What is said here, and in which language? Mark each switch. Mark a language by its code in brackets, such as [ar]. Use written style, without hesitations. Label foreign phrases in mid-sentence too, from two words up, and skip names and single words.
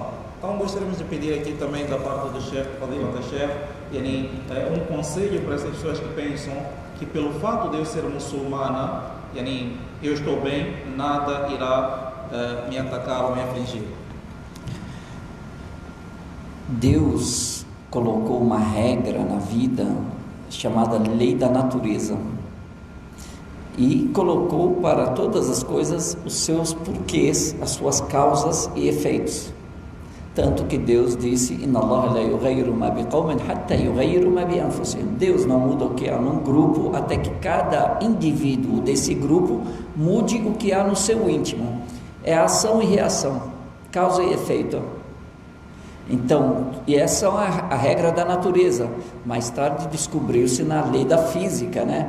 [pt] Então, gostaríamos de pedir aqui também da parte do chefe, Fadila da chefe, um conselho para essas pessoas que pensam que pelo fato de eu ser muçulmana, eu estou bem, nada irá me atacar ou me afligir. Deus colocou uma regra na vida chamada lei da natureza e colocou para todas as coisas os seus porquês, as suas causas e efeitos. Tanto que Deus disse: [ar] إن الله لا يغير ما بقوم حتى يغيروا ما بأنفسهم. [pt] Deus não muda o que há num grupo até que cada indivíduo desse grupo mude o que há no seu íntimo. É ação e reação, causa e efeito. Então, e essa é a regra da natureza. Mais tarde descobriu-se na lei da física, né?